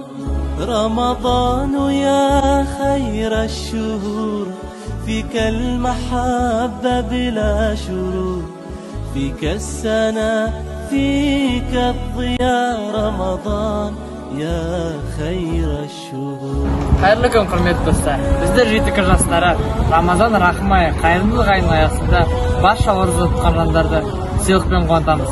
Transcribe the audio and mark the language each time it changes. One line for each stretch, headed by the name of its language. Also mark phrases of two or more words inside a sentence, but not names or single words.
Arabic: رمضان يا خير الشهور، فيك المحبة بلا شرور، فيك السنة فيك الضياء. رمضان يا خير الشهور.
Kazakh: Қайырлы күн, құрметті достар. Біздер жетікі жастары Рамазан рахмай қайырымдылық айының аясында барша ораза тұтқан жандарды сыйлықпен қуантамыз.